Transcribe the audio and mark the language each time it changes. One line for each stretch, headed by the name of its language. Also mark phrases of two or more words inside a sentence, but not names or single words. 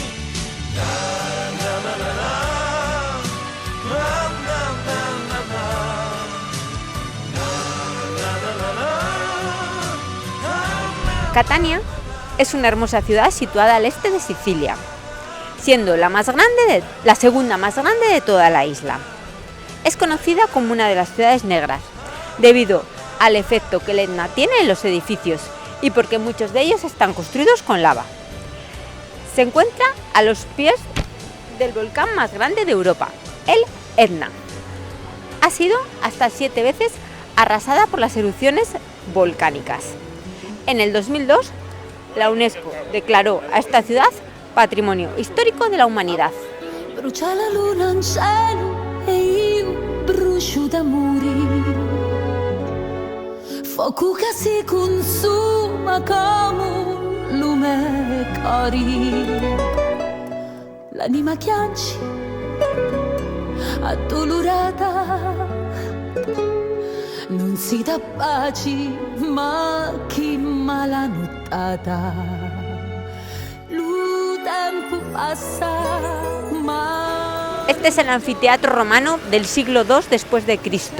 Spanish: Na na na na na na na na na na. Catania es una hermosa ciudad situada al este de Sicilia, siendo la segunda más grande de toda la isla. Es conocida como una de las ciudades negras, debido al efecto que el Etna tiene en los edificios y porque muchos de ellos están construidos con lava. Se encuentra a los pies del volcán más grande de Europa, el Etna. Ha sido hasta 7 veces arrasada por las erupciones volcánicas. En el 2002, la UNESCO declaró a esta ciudad Patrimonio Histórico de la Humanidad.
Italian: Brucia la luna in cielo e io brucio d'amori,
Sicilian: fuoco che si consuma come un lume cari, l'anima chianci addolorata, non si dà pace ma chi mala nottata, lo tempo passa ma.
Spanish: Este es el anfiteatro romano del siglo II después de Cristo.